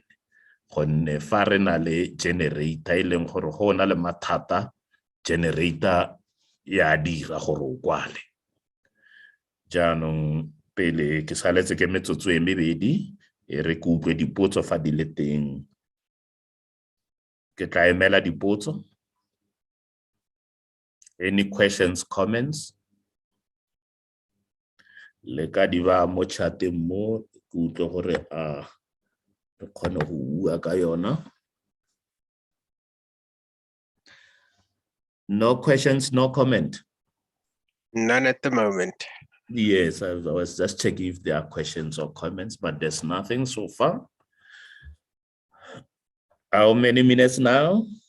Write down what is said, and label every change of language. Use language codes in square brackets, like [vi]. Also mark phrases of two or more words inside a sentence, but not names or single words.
[tn] Gonne fa re na le generator e leng gore go na le mathata, generator ya dira gore o kwale. Jaanong pele ke saletse ke metsotso e mebedi, e re ke utlwe dipotso fa di le teng. Ke tla emela dipotso. [en] Any questions, comments? [tn] Le ka di ba mo chateng mo, ke utlwe gore re kgone go bua ka yona. [en] No questions, no comment? None at the moment. Yes, I was just checking if there are questions or comments, but there's nothing so far. How many minutes now?